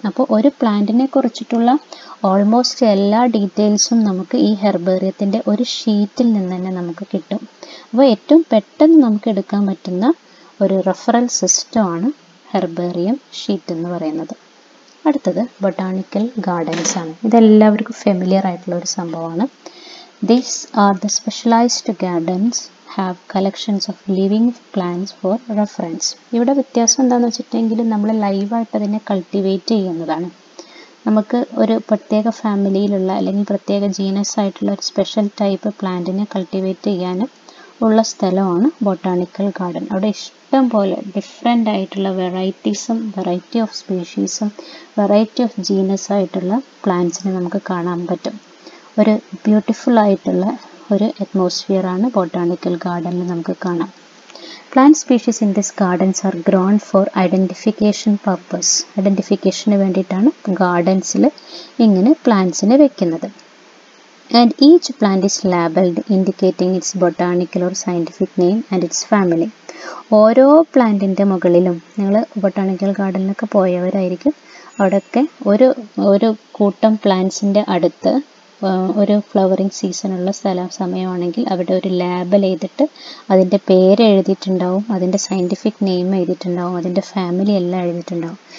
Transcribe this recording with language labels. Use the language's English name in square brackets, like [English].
[Malayalam] അപ്പോൾ ഒരു പ്ലാന്റിനെ കുറിച്ചിട്ടുള്ള ഓൾമോസ്റ്റ് എല്ലാ ഡീറ്റെയിൽസും നമുക്ക് ഈ ഹെർബേറിയത്തിൻ്റെ ഒരു ഷീറ്റിൽ നിന്ന് തന്നെ നമുക്ക് കിട്ടും. അപ്പോൾ ഏറ്റവും പെട്ടെന്ന് നമുക്ക് എടുക്കാൻ പറ്റുന്ന ഒരു റെഫറൽ സിസ്റ്റമാണ് ഹെർബേറിയം ഷീറ്റ് എന്ന് പറയുന്നത്. അടുത്തത് ബൊട്ടാണിക്കൽ ഗാർഡൻസ് ആണ്. ഇതെല്ലാവർക്കും ഫെമിലിയർ ആയിട്ടുള്ള ഒരു സംഭവമാണ്. [English] These are the specialized gardens have collections of living plants for reference. [Malayalam] ഇവിടെ വ്യത്യാസം എന്താണെന്ന് വെച്ചിട്ടുണ്ടെങ്കിൽ നമ്മൾ ലൈവായിട്ട് അതിനെ കൾട്ടിവേറ്റ് ചെയ്യുന്നതാണ്. നമുക്ക് ഒരു പ്രത്യേക ഫാമിലിയിലുള്ള അല്ലെങ്കിൽ പ്രത്യേക ജീനസ് ആയിട്ടുള്ള ഒരു സ്പെഷ്യൽ ടൈപ്പ് പ്ലാന്റിനെ കൾട്ടിവേറ്റ് ചെയ്യാനും ഉള്ള സ്ഥലമാണ് ബൊട്ടാണിക്കൽ ഗാർഡൻ. അവിടെ ഇഷ്ടം പോലെ ഡിഫറെൻ്റ് ആയിട്ടുള്ള variety of സ്പീഷീസും variety of genus ആയിട്ടുള്ള പ്ലാന്റ്സിനെ നമുക്ക് കാണാൻ പറ്റും. ഒരു ബ്യൂട്ടിഫുൾ ആയിട്ടുള്ള ഒരു അറ്റ്മോസ്ഫിയറാണ് ബൊട്ടാണിക്കൽ ഗാർഡനിൽ നമുക്ക് കാണാം. [English] Plant species in this gardens are grown for identification purpose. [Malayalam] ഐഡൻറ്റിഫിക്കേഷന് വേണ്ടിയിട്ടാണ് ഗാർഡൻസിൽ ഇങ്ങനെ പ്ലാന്റ്സിനെ വെക്കുന്നത്. [English] And each plant is labeled indicating its botanical or scientific name and its family. [Malayalam] ഓരോ പ്ലാന്റിൻ്റെ മുകളിലും, നിങ്ങൾ ബൊട്ടാണിക്കൽ ഗാർഡനിലൊക്കെ പോയവരായിരിക്കും, അവിടെയൊക്കെ ഒരു കൂട്ടം പ്ലാന്റ്സിൻ്റെ അടുത്ത് ഒരു ഫ്ലവറിങ് സീസണുള്ള സമയമാണെങ്കിൽ അവിടെ ഒരു ലേബൽ ചെയ്തിട്ട് അതിൻ്റെ പേര് എഴുതിയിട്ടുണ്ടാവും, അതിൻ്റെ സയൻറ്റിഫിക് നെയിം എഴുതിയിട്ടുണ്ടാവും, അതിൻ്റെ ഫാമിലി എല്ലാം എഴുതിയിട്ടുണ്ടാവും.